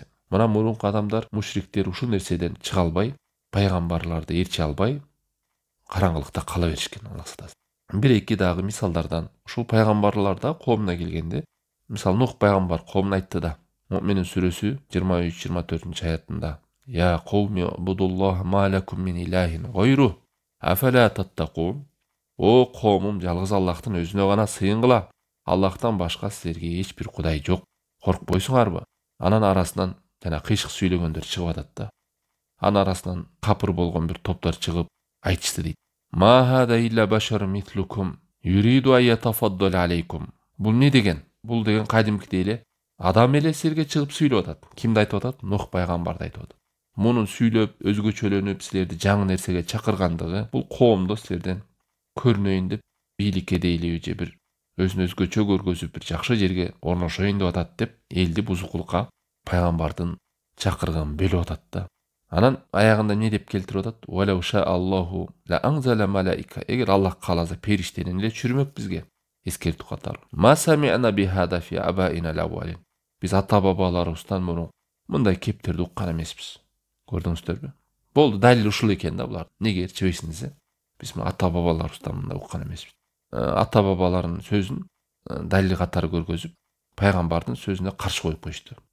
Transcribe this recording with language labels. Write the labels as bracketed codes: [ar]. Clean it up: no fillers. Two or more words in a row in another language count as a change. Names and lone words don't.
[ky] Мына мурунку адамдар, мушриктер ушул нерседен чыга албай, пайгамбарларды ээрчи албай, караңгылыкта кала беришкен. Алла сактасын. Бир-эки дагы мисалдардан ушул пайгамбарлар да коомуна келгенде, мисал Нух пайгамбар коомуна айтты да. Муъминин сүрөсү 23-24-аятында: [ar] يا قوم اعبدوا الله ما لكم من إله غيره أفلا تتقون. [ky] О коомум, жалгыз Аллахтын өзүнө гана сыйынгыла. Аллахтан башка силерге эч бир кудай жок. Коркпойсуңарбы? Анан арасынан жана кыйшык сүйлөгөндөр чыгып атат да. Анын арасынан капыр болгон бир топтор чыгып айтышты дейт. [ar] ما هذا إلا بشر مثلكم يريد أن يتفضل عليكم. [ky] Бул не деген? Бул деген кадимкидей эле адам эле силерге чыгып сүйлөп атат. Кимди айтып атат? Нух пайгамбарды айтып атат. Мунун сүйлөп, өзгөчөлөнүп силерди жаңы нерсеге чакыргандыгы бул коомдо силерден көрүнөйүн деп, бийликке дейлеби же бир өзүн өзгөчө көргөзүп бир жакшы жерге орношоюн деп атат деп, элди бузукулукка пайгамбардын чакырган бөлүп атат да. Анан аягында не деп келтирип атат? [ar] ولو شاء الله لأنزل ملائكة. [ky] Эгер Аллах кааласа периштенин эле түшүрмөк бизге. Эскертүү катары. [ar] ما سمعنا بهذا في آبائنا الأولين. [ky] Биз ата бабаларыбыздан мурун мындай кептерди уккан эмеспиз. Көрдүңүздөрбү? Болду, далил ушул экен да булар. Неге эрчебейсиңиз? Биз ата бабаларыбыздан мындай уккан эмеспиз. Ата бабаларынын сөзүн далил катары көргөзүп, пайгамбардын сөзүнө каршы коюп коюшту.